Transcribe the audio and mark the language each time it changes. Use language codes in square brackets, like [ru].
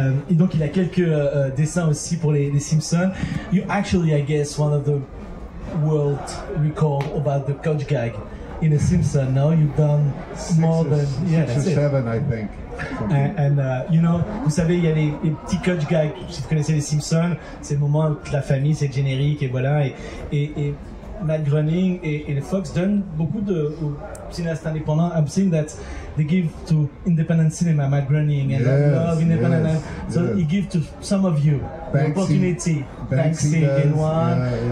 [fr] Et donc il a quelques dessins aussi pour les Simpsons. [en] You actually, I guess, one of the world record about the coach gag in a Simpson. Now you've done more than 6 or 7, I think. And you know, [fr] vous savez, il y a les petits coach gags. Si vous connaissez les Simpsons, c'est le moment où la famille, c'est le générique, et voilà. Et Matt Groening et les Fox donnent beaucoup aux cinéastes indépendants. [en] I'm saying that they give to independent cinema, Matt Groening, and I love independent. So he gives to some of you the opportunity. Banksy in one.